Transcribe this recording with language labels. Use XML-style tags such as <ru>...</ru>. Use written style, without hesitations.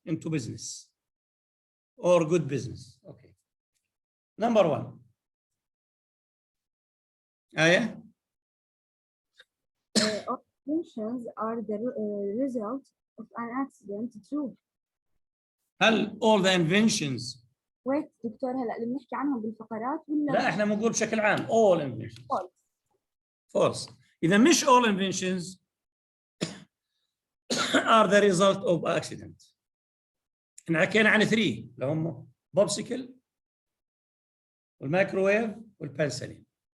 <en>Into business or good business. Okay. Number 1. Aya? Inventions are the result of an accident. True.</en> <ar>هل</ar> <en>all the inventions؟</en> <ar>Wait دكتور هلا اللي بنحكي عنهم بالفقرات ولا؟ لا احنا بنقول بشكل عام</ar> <en>all inventions. False. False.</en> <ar>إذا مش</ar> <en>all inventions are the result of accident.</en> <ar>احنا حكينا عن 3 اللي هم بوبسيكل والمايكروويف والبنسلين.</ar>